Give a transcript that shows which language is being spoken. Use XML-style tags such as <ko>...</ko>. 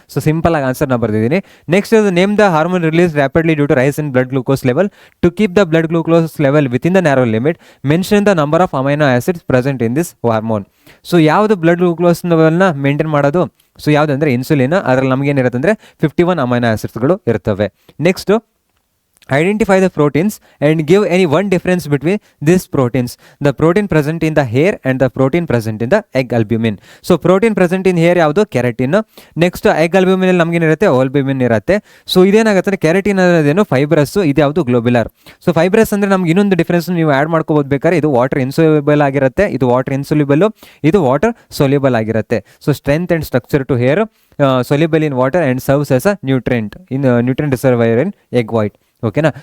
<kn>So simple ಆಗಿ ಆನ್ಸರ್ನ ಬರ್ದಿದ್ದೀನಿ.</kn> <en>Next ಇದು name the hormone release rapidly due to rise in blood glucose level. To keep the blood glucose level within the narrow limit, mention the number of amino acids present in this hormone.</en> <kn>So ಯಾವುದು blood glucose ಲೆವೆಲ್ನ maintain ಮಾಡೋದು? So ಯಾವುದಂದರೆ insulin. ಅದರಲ್ಲಿ ನಮಗೇನಿರುತ್ತೆ ಅಂದರೆ 51 amino ಆಸಿಡ್ಸ್ಗಳು ಇರ್ತವೆ.</kn> <en>Next, identify the proteins and give any one difference between these proteins. The protein present in the hair and the protein present in the egg albumin. So protein present in hair</en> <kn>ಯಾವುದು? Keratin. Next egg ಅಲ್ಬ್ಯೂಮಿನ್ ಅಲ್ಲಿ ನಮಗೇನಿರುತ್ತೆ? Albumin ಇರುತ್ತೆ. So ಇದೇನಾಗುತ್ತೆ? Keratin ಅನ್ನೋದೇನು fibrous, ಇದು ಯಾವುದು? Globular. So fibrous ಅಂದರೆ ನಮ್ಗೆ ಇನ್ನೊಂದು difference ನೀವು add ಮಾಡ್ಕೋಬೋದು ಬೇಕಾದ್ರೆ. ಇದು ವಾಟರ್ ಇನ್ಸೊಲ್ಯೂಬಲ್ ಆಗಿರುತ್ತೆ, ಇದು ವಾಟರ್ ಇನ್ಸೊಲ್ಯೂಬಲ್, ಇದು ವಾಟರ್ ಸೊಲ್ಯೂಬಲ್ ಆಗಿರುತ್ತೆ.</kn> <en>So strength and structure to hair, soluble in water and serves as a nutrient reservoir in egg white. ಓಕೆನಾ?</en>